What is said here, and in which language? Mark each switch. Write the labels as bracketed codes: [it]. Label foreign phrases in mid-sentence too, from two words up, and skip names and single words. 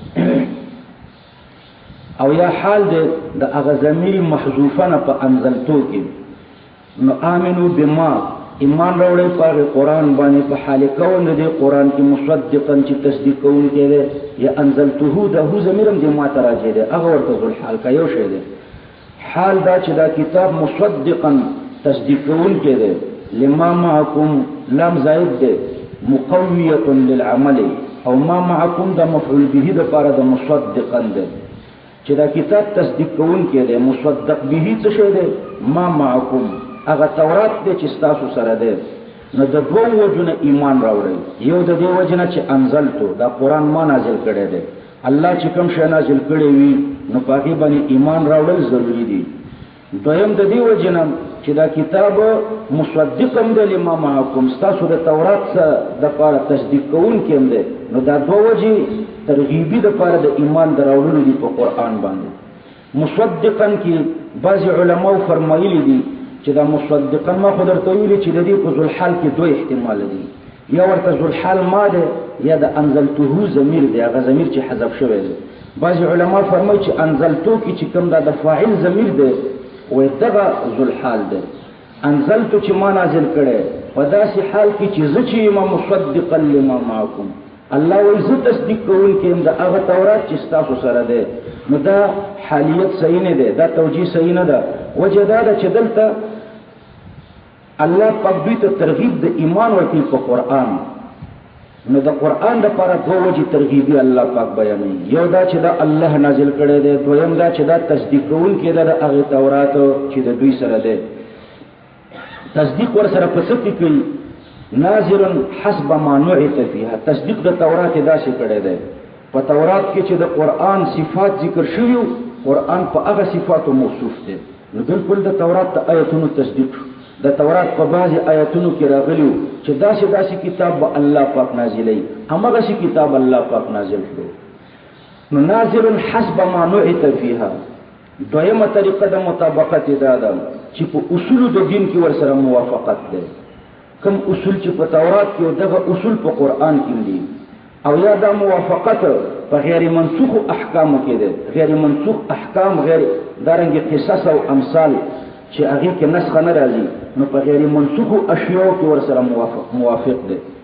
[ps] او یا حال دی د هغه ضمیر محذوفه نه په انزلتو کې نو [ar] آمنوا بما [ps] ایمان راوړئ په قرآن باندې په حال کون دی قرآن کې مصدقا چې تصدیق کوون کې دی یا انزلته ده هو ضمیرم دی ما تراجع دی هغه ورته ذل حال کا یو شی دی حال دا چې دا کتاب مصدقا تصدیق کوون کې دی [ar] لما معكم [ps] لام زائد دی [ar] مقویه للعمل [ps] او [ar] ما معكم [ps] دا مفعول به د لپاره د مصدقا دی چې دا کتاب تصدیق کوون کې دی مصدق به څه شی دی [ar] ما معكم [ps] هغه تورات دی چې تاسو سره دی نو د دوه وجنه ایمان راوړی یو د دې وجنه چې انزلتو دا قران ما نازل کړی دی الله چې کوم شی نازل کړی وي نو پاکي باندې ایمان راوړل ضروری دی دویم د دې وجنه چې دا کتاب مصدقم دی [ar] لما معكم [ps] تاسو د تورات سره د لپاره تصدیق کوون کې دی نو دا دوه وجې ترغیبی د لپاره د ایمان دراوړلو دی په قران باندې مصدقا کې بعض علماء فرمایلی دي چې دا مصدقا ما خو درته ویلي چې د دې په ذل حال کې دوه احتمال دي یا ورته ذل حال ما ده یا د انزلته ضمیر دی هغه ضمیر چې حذف شوی دی بعض علما فرمایي چې انزلتو کې چې کوم دا د فاعل ضمیر دی او دغه ذل حال دی انزلتو چې ما نازل کړي په داسې حال کې چې زه چې ما [ar] مصدقا لما معكم [ps] الله وی زه تصدیق کوم کې دا هغه تورات چې تاسو سره ده نو دا حالیت صحیح نه ده دا توجیه صحیح نه ده وجه دا چې دلته الله پاک دوی ته ترغیب د ایمان ورکړي په قران نو د قران د لپاره دوه وجې ترغیبي الله پاک بیانوي یو دا چې دا الله نازل کړی دی دویم دا چې دا تصدیق کوون کې دا هغه تورات چې د دوی سره ده تصدیق ور سره پسې کوي [ar] ناظر حسب ما نعت فيها [ps] تصدیق د تورات دا شي کړی دی په تورات کې چې د قران صفات ذکر شوی قران په هغه صفاتو موصوف دی نو بالکل د تورات د آیتونو تصدیق د تورات په بعضي آیتونو کې راغلی چې داسې کتاب به الله پاک نازلې هغه شي کتاب الله پاک نازل کړو نو [ar] ناظر حسب ما نعت فيها [ps] دویمه طریقه د مطابقت دا ده چې په اصول د دین کې ور سره موافقت ده کوم اصول چې په تورات کې دغه اصول په قران کې دي او یا دا موافقت په غیر منسوخ احکام کې ده غیر منسوخ احکام غیر دارنګ قصص او امثال چې هغه کې نسخ نه راځي نو په غیر منسوخ اشیاء کې ور سره موافق ده